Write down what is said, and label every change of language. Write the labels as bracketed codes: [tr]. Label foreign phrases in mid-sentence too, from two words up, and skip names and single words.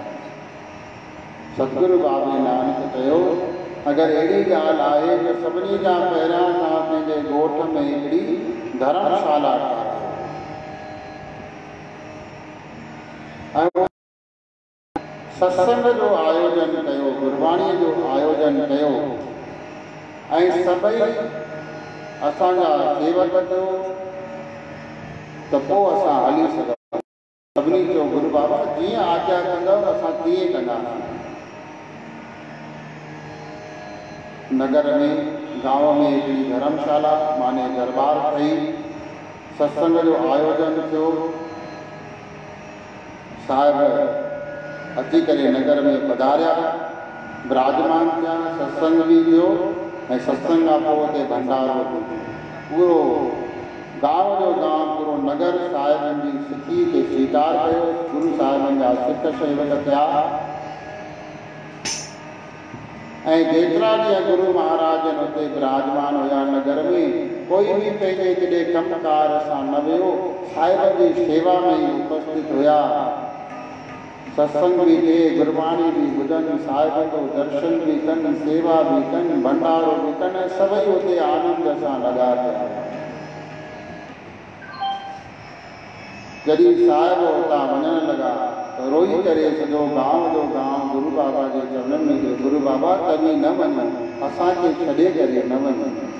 [sd] सतगुरु बाबे नानक चयो, अगरि अहिड़ी ॻाल्हि आहे त सभिनी खां पहिरियां तव्हां पंहिंजे ॻोठ में हिकिड़ी धर्मशाला ठाहियो ऐं सत्संग जो आयोजन कयो, गुरबाणीअ जो आयोजन कयो, ऐं सभई असांजा सेवक थियो त पोइ असां हली सघूं। सभिनी चयो, गुरू बाबा जीअं आज्ञा कंदव असां तीअं कंदासीं। नगर में, गांव में हिकिड़ी धर्मशाला माने दरबार ठही, सत्संग जो आयोजन थियो। साहिब अची करे नगर में पधारिया, विराजमान थिया, सत्संग बि थियो, ऐं सत्संग खां पोइ हुते भंडारो थियो। पूरो गांव जो गांव, पूरो नगर साहिबनि जी सिखी खे स्वीकार कयो। गुरू साहिबनि जा सिख सेवक थिया, ऐं जेतिरा ॾींहं गुरू महाराज हुते विराजमान हुया नगर में, कोई बि पंहिंजे केॾे कमकार सां न वियो, साहिबनि जी सेवा में ई उपस्थित हुया। सत्संग भी थे, गुरबाणी भी ॿुधनि, साहिब जो दर्शन भी कनि, सेवा भी कनि, भंडारो भी कनि, सभई हुते आनंद सां लॻा पिया। जॾहिं साहिब हुतां वञण लॻा त रोई करे सॼो गांव जो गांव गुरू बाबा जे चरणनि में चयो, गुरू बाबा तव्हीं न वञो, असांखे छॾे करे न वञो।